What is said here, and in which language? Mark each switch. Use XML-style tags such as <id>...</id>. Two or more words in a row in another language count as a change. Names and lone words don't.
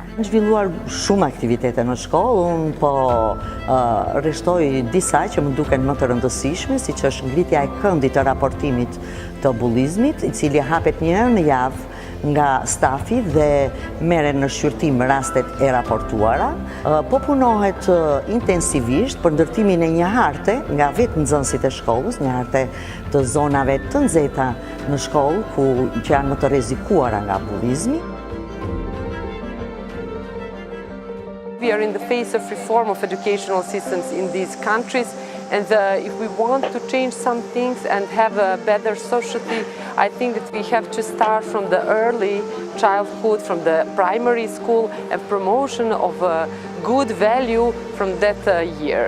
<sq>Në zhvilluar shumë aktivitete në shkollë, unë po rreshtoj disa që më duken më të rëndësishme, si që është ngritja e këndit të raportimit të bullizmit, I cili hapet një herë në javë nga stafi dhe merren në shqyrtim rastet e raportuara. Po punohet intensivisht për ndërtimin e një harte nga vetë nxënësit e shkollës, një harte të zonave të nxehta në shkollë që janë më të rrezikuara nga bullizmi.</sq> <en>We are in the phase of reform of educational systems in these countries, and if we want to change some things and have a better society, I think that we have to start from the early childhood, from the primary school, and promotion of good value from that years.</en>